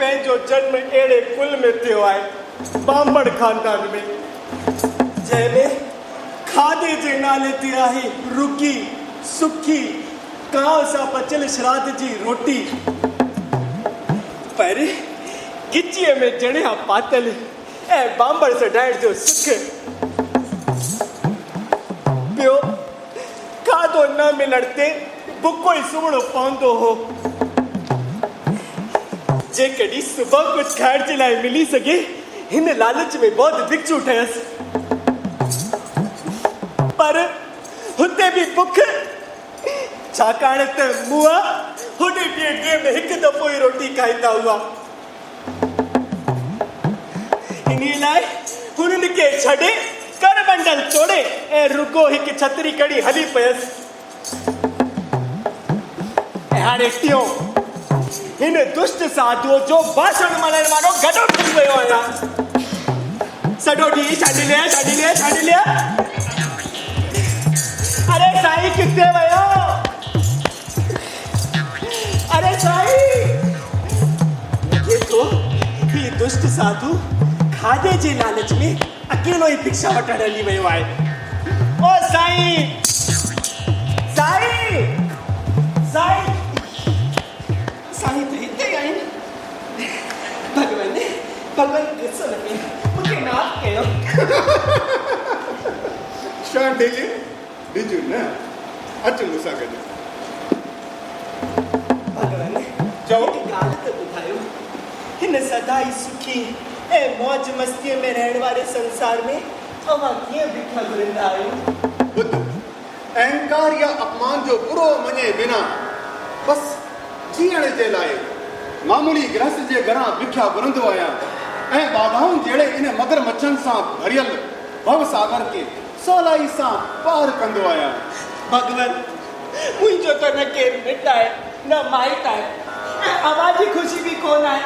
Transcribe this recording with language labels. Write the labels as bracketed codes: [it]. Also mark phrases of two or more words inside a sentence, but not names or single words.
[sd] जो जन्म अहिड़े कुल में थियो आहे, बांबड़ खानदान में, जंहिंमें खाधे जे नाले ते आहे रुकी सुखी कांव सां पचियल श्राद्ध जी रोटी, पर गिचीअ में जणिया पातल ऐं बांबड़ सॾाइण जो सुख। ॿियो खाधो न मिलण ते बुको ई सुम्हणो पवंदो हो। जेकॾहिं सुबुह कुझु खाइण जे लाइ मिली सघे, हिन लालच में बहुत भिक्षु ठहियसि, पर हुते बि बुख, छाकाणि त मुआ होॾे ॾींहं में हिकु दफ़ो ई रोटी खाईंदा हुआ। इन लाइ हुननि खे छॾे कर बंडल तोड़े ऐं रुगो हिकु छतरी खणी हली पियसि। ऐं हाणे टियों, हिन दुष्ट साधुअ जो भाषण मञण वारो गॾो थी वियो आहियां। सॼो ॾींहुं छाॾी लिया। अरे साईं किथे वियो? अरे साईं, लॻे थो ही दुष्ट साधु खाधे जे लालच में अकेलो ई भिक्षा वठण हली वियो आहे। ओ साईं, साईं, साईं, साईं त हिते ई आहिनि। भॻवान गुस्सो न कयो, मूंखे माफ़ कयो। शांडिल्य बिजू न अच मूंसां गॾु। भॻवान चओ। हिकु ॻाल्हि त ॿुधायो, हिन सदाई सुखी ऐं मौज मस्तीअ में रहण वारे संसार में अवां कीअं भिक्षा घुरंदा आहियो? बुद्ध अहंकार या अपमान जो बुरो मञे बिना बस जीअण जे लाइ मामूली गृहस्थ जे घरां भिक्षा घुरंदो आहियां ऐं बाधाउनि जहिड़े इन मगर मच्छनि सां भरियल भव सागर खे सवलाई सां पार कंदो आहियां। भॻवान, मुंहिंजो त न केरु मिट आहे न माइट आहे ऐं अवां जी ख़ुशी बि कोन आहे।